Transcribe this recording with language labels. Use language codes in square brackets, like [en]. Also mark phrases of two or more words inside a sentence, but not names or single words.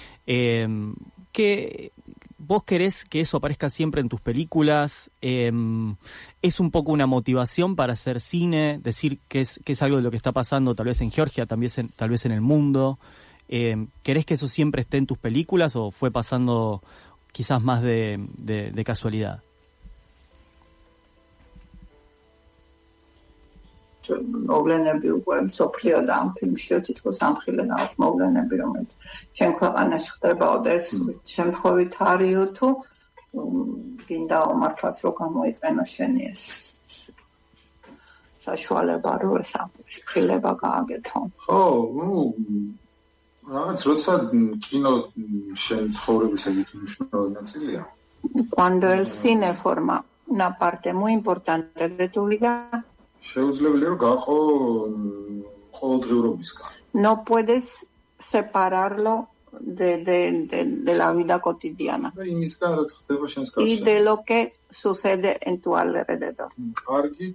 [es] ¿Qué vos querés que eso aparezca siempre en tus películas? ¿Es un poco una motivación para hacer cine? Decir que es algo de lo que está pasando tal vez en Georgia, tal vez en el mundo. ¿Querés que eso siempre esté en tus películas o fue pasando quizás más de casualidad? [ka] მოვლენები უკვე მსოფლიო და ამ ფილმში თითქოს ამხილენავთ მოვლენები, რომელიც ჩვენ ქვეყანაში ხდებაო და ეს შემთხვევით არისო თუ გინდა მართლაც რომ გამოიყენო შენი ეს საშუალება რომ ეს ამხილება გააკეთო. ხო, რაღაც როცა კინო შენ ცხოვრების ეგეთი მნიშვნელოვანი ნაწილია. [es] Cuando el cine forma una parte muy importante de tu vida, no puedes separarlo de la vida cotidiana y de lo que sucede en tu alrededor.